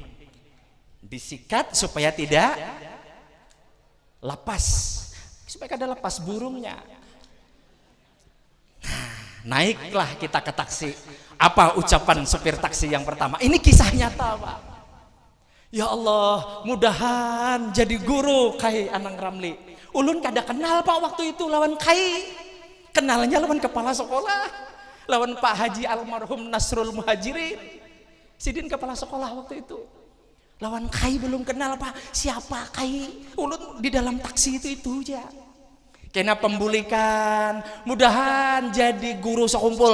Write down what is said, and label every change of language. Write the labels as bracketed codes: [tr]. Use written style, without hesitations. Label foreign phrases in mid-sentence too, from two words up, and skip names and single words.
[bjn] Disikat supaya tidak lapas, supaya ada lapas burungnya. Nah, naiklah kita ke taksi. Apa ucapan supir taksi yang pertama? Ini kisah nyata, Pak. Ya Allah, mudahan jadi guru Kai Anang Ramli. Ulun kada kenal, Pak, waktu itu lawan Kai. Kenalnya lawan kepala sekolah, lawan Pak Haji almarhum Nasrul Muhajirin, sidin kepala sekolah waktu itu. Lawan Kai belum kenal, Pak. Siapa Kai? Ulun di dalam taksi itu aja. Kena pembulikan, mudahan jadi guru sekumpul.